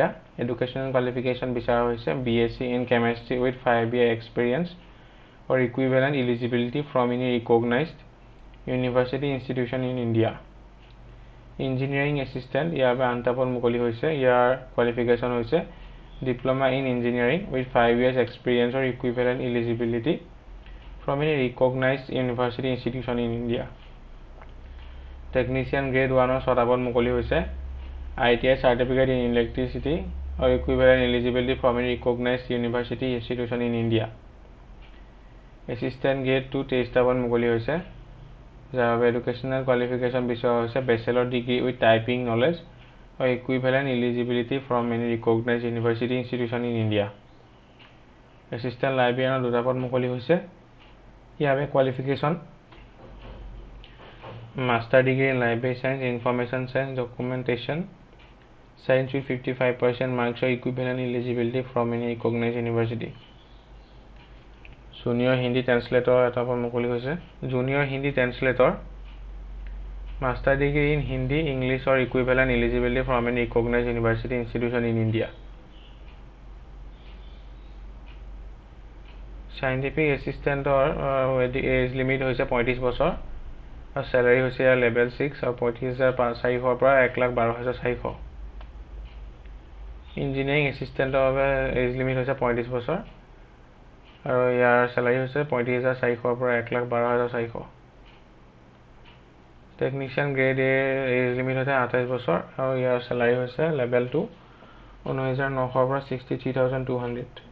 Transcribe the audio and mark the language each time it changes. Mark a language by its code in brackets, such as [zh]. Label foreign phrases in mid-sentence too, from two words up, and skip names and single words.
[en] Educational qualification [as] বিচৰা হৈছে [en] BSc in chemistry with 5 year experience or equivalent eligibility from any recognized university institution in India. Engineering assistant, [as] ইয়াৰ বাবে 8টা পদ মুকলি হৈছে। ইয়াৰ কোৱালিফিকেশ্যন হৈছে [en] Diploma in Engineering with 5 years experience or equivalent eligibility from any recognized university institution in India. Technician grade 1 or [as] 6টা পদ মুকলি হৈছে। [en] ITI certificate in electricity or equivalent eligibility from any recognized university institution in India. Assistant grade 2 [as] 23টা পদ মুকলি হৈছে, যাৰ বাবে [en] educational qualification [as] বিচৰা হৈছে [en] bachelor degree with typing knowledge or equivalent eligibility from any recognized university institution in India. Assistant librarian [as] 2টা পদ মুকলি হৈছে। ইয়াৰ বাবে [en] qualification master degree in library science, information science, documentation science with 55% marks or equivalent eligibility from any recognized university. Junior Hindi translator [as] এটা পদ মুকলি হৈছে। [en] Junior Hindi translator Master degree in Hindi, English or equivalent eligibility from any recognized university institution in India. Scientific assistant or age limit [as] হৈছে 35 বছৰ আৰু salary হৈছে level 6 আৰু 35,400 পৰা 1,12,400। [en] Engineering assistant [as] বাবে [en] age limit [as] হৈছে 35 বছৰ আৰু ইয়াৰ salary হৈছে 35,400 পৰা 1,12,400। [en] Technician grade [as] এ [en] age limit [as] হৈছে 28 বছৰ আৰু ইয়াৰ চেলাৰী হৈছে লেভেল 2 19,900 পৰা 63,200।